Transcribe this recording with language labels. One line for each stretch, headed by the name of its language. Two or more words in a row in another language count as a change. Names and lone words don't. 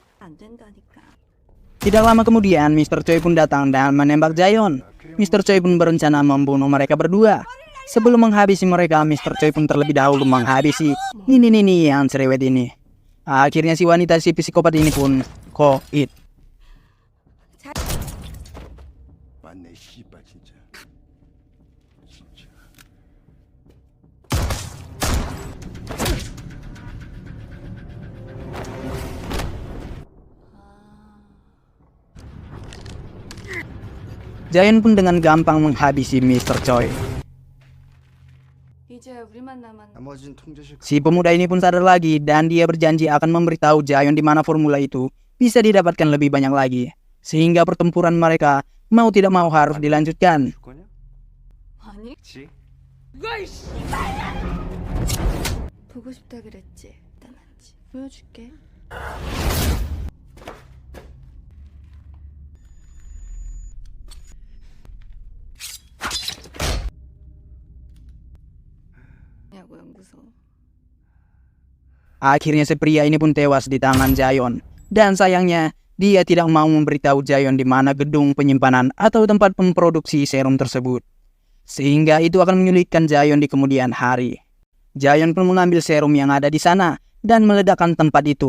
Korean: 안 된다니까.
Indonesian: Tidak lama kemudian, Mr. Choi pun datang dan menembak Jaeon. Mr. Choi pun berencana membunuh mereka berdua. Sebelum menghabisi mereka, Mr. Choi pun terlebih dahulu menghabisi Nini yang cerewet ini. Akhirnya si wanita si psikopat ini pun koit.
Korean: 맞네 씨발 진짜. 진짜.
Indonesian: Jaeon pun dengan gampang menghabisi Mr. Choi.
Korean: 이제 우리만 남았. 나머지는 통제실.
Indonesian: Si pemuda ini pun sadar lagi dan dia berjanji akan memberitahu Jaeon di mana formula itu bisa didapatkan lebih banyak lagi. Sehingga pertempuran mereka mau tidak mau harus dilanjutkan.
Korean: 줄 거냐? 아니, 그치? 보고 싶다 그랬지. 나만지 보여줄게. 야구 연구소.
Indonesian: Akhirnya si pria ini pun tewas di tangan Jaeon. Dan sayangnya, dia tidak mau memberitahu Jaeon di mana gedung penyimpanan atau tempat memproduksi serum tersebut. Sehingga itu akan menyulitkan Jaeon di kemudian hari. Jaeon pun mengambil serum yang ada di sana dan meledakkan tempat itu.